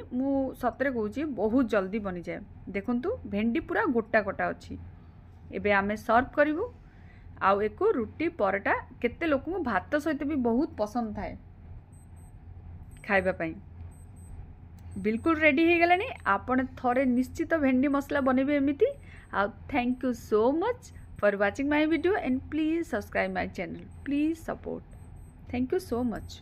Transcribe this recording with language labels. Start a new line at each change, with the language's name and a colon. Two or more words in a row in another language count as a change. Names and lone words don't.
Odia: ମୁ ସତରେ କହୁଛି ବହୁତ ଜଲଦି ବନି ଯାଏ। ଦେଖନ୍ତୁ ଭେଣ୍ଡି ପୂରା ଗୋଟା ଗୋଟା ଅଛି। ଏବେ ଆମେ ସର୍ଭ କରିବୁ ଆଉ ଏହାକୁ ରୁଟି ପରଟା କେତେ ଲୋକଙ୍କୁ ଭାତ ସହିତ ବି ବହୁତ ପସନ୍ଦ ଥାଏ ଖାଇବା ପାଇଁ। ବିଲକୁଲ ରେଡି ହୋଇଗଲାଣି ଆପଣ ଥରେ ନିଶ୍ଚିତ ଭେଣ୍ଡି ମସଲା ବନେଇବେ ଏମିତି।
English: आउ thank you so much for watching my video and please subscribe my channel, please support. Thank you so much.